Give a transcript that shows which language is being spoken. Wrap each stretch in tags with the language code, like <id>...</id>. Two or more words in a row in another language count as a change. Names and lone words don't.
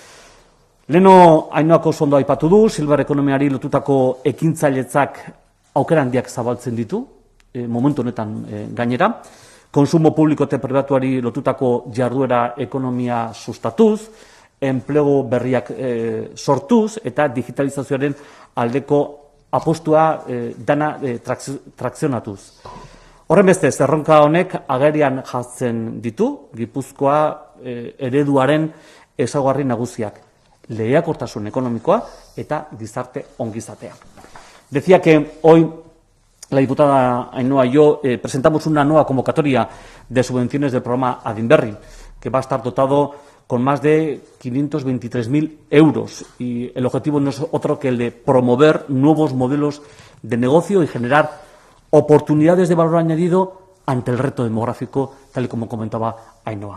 <eu>Leno, Ainhoak oso ondo aipatu du, silver ekonomiari lotutako ekintzailetzak aukera handiak zabaltzen ditu, momentu honetan gainera, konsumo publiko eta pribatuari lotutako jarduera ekonomia sustatuz, enplegu berriak sortuz eta digitalizazioaren aldeko apostua dana trakzionatuz. Horren bestez, erronka honek agerian jartzen ditu, Gipuzkoa ereduaren ezaugarri nagusiak, lehiakortasun ekonomikoa eta gizarte ongizatea.</eu> <es>Decía que hoy la diputada Ainhoa y yo presentamos una nueva convocatoria de subvenciones del programa Adinberri, que va a estar dotado con más de 523.000 euros. Y el objetivo no es otro que el de promover nuevos modelos de negocio y generar oportunidades de valor añadido ante el reto demográfico, tal y como comentaba Ainhoa.</es>